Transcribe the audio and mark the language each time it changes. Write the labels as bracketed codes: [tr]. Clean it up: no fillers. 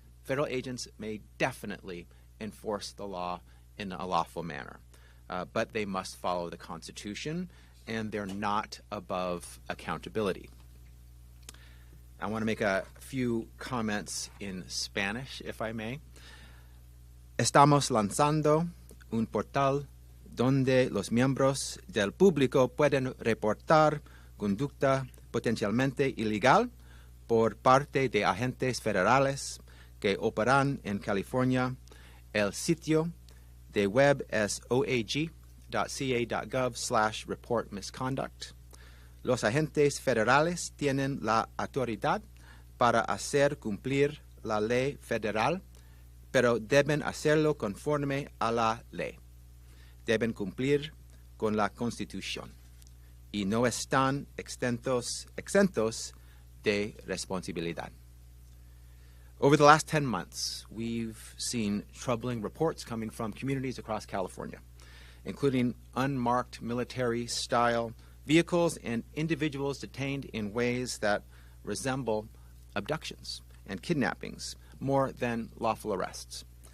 [en] Federal agents may definitely enforce the law in a lawful manner, but they must follow the Constitution, and they're not above accountability. I want to make a few comments in Spanish, if I may. [es] Estamos lanzando un portal donde los miembros del público pueden reportar conducta potencialmente ilegal por parte de agentes federales que operan en California. El sitio de web es oag.ca.gov/report misconduct. Los agentes federales tienen la autoridad para hacer cumplir la ley federal, pero deben hacerlo conforme a la ley. Deben cumplir con la Constitución y no están exentos de responsabilidad. [en] Over the last 10 months, we've seen troubling reports coming from communities across California, including unmarked military-style vehicles and individuals detained in ways that resemble abductions and kidnappings more than lawful arrests.